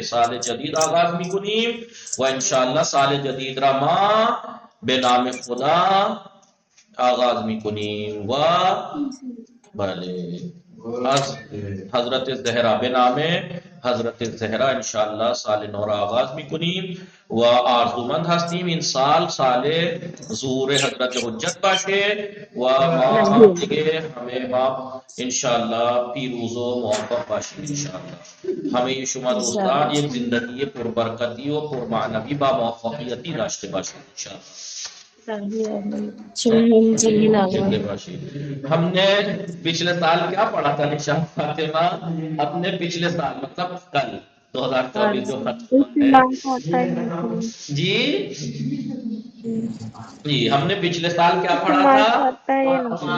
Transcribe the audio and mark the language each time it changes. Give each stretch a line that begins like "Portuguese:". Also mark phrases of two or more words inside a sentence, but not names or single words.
Persian: سال جدید آغاز میکنیم و انشاءالله سال جدید را ما به نام خدا آغاز میکنیم و بله از حضرت زهرا، به نام حضرت زهرا انشاءالله سال نو را آغاز میکنیم و آرزومند هستیم این سال ظهور حضرت حجت باشه و ما هم دیگه ما انشاءالله پیروز و موفق باشیم انشاءالله. همه شما دوستان یک زندگی پربرکتی و پرمعنوی با موفقیتی داشته باشید انشاءالله.
Urdu: ہم نے پچھلے سال کیا پڑھا تھا نشان فاطمہ؟ اپنے پچھلے سال مطلب کل 2024 جو ختم ہوا ہے جی جی ہم نے پچھلے سال کیا پڑھا تھا؟